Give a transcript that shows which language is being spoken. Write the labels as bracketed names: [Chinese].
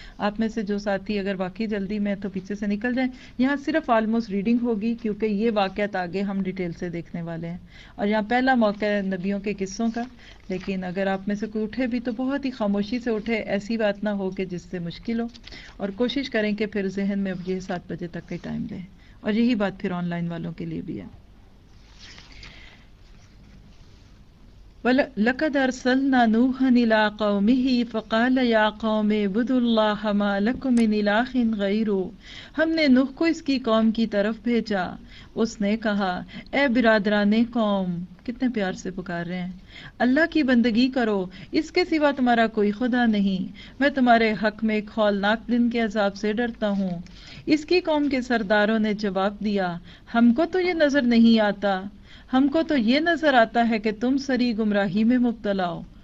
[Hindi] आप में से जो साथी अगर वाकई जल्दी में तो पीछे से निकल जाएं। यहाँ सिर्फ ऑलमोस्ट रीडिंग होगी क्योंकि ये वाक्यात आगे हम डिटेल से देखने वाले हैं, और यहाँ पहला मौका है नबियों के किस्सों का। लेकिन अगर आप में से कोई उठे भी तो बहुत ही खामोशी से उठे, ऐसी बात ना हो कि जिससे मुश्किल हो, और कोशिश करें कि फिर जहन में अब ये 7 बजे तक का टाइम लें। और यही बात फिर ऑनलाइन वालों के लिए भी है। [Arabic] لقد أرسلنا نوحا إلى قومه فقال يا قوم اعبدوا الله ما لكم من إله غيره। [Hindi] हमने नूह को इसकी कौम की तरफ भेजा, उसने कहा ए बिरादरा ने कौम, कितने प्यार से पुकार रहे हैं, अल्लाह की बंदगी करो, इसके सिवा तुम्हारा कोई खुदा नहीं। मैं तुम्हारे हक में एक खौलनाक दिन के अजाब से डरता हूँ। इसकी कौम के सरदारों ने जवाब दिया हमको तो ये नजर नहीं आता, हमको तो ये नजर आता है कि तुम सरी गुमराही में मुबतला हो।